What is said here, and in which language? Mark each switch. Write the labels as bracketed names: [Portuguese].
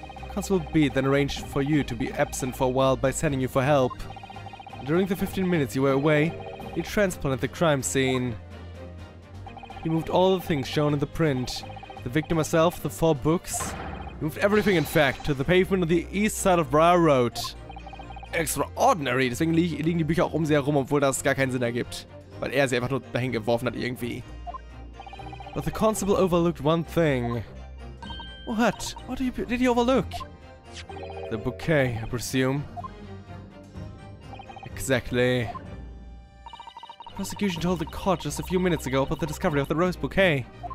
[English] Constable B then arranged for you to be absent for a while by sending you for help. During the 15 minutes you were away, he transplanted the crime scene. He moved all the things shown in the print. The victim herself, the 4 books. He moved everything in fact to the pavement on the east side of Briar Road. Extraordinary! [German] Deswegen liegen die Bücher auch um sie herum, obwohl das gar keinen Sinn ergibt. Weil er sie einfach nur dahin geworfen hat irgendwie. [English] But the constable overlooked one thing. What? What did he overlook? The bouquet, I presume. Exactly. The prosecution told the court just a few minutes ago about the discovery of the rose bouquet.